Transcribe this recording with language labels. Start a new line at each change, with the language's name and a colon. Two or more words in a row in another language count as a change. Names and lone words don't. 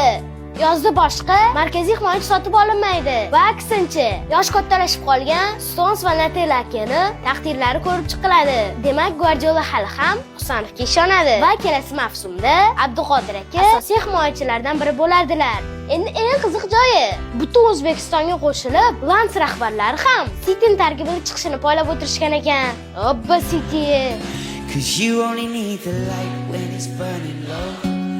Uzbek: Yozda boshqa markaziy himoyachi sotib olinmaydi va aksincha, yosh kattalashib qolgan Stones va Natelakini taqdirlari ko'rib chiqiladi. Demak, Guardiola hali ham Husanovga ishonadi va kelasi mavsumda Abduqodir aka asosiy himoyachilardan biri bo'ladilar. Endi eng qiziq joyi, butun O'zbekistonga qo'shilib, Lens rahbarlari ham City tarkibiga chiqishini poylab o'tirishgan ekan. Obba City.
English: 'Cause you only need the light when it's burning low.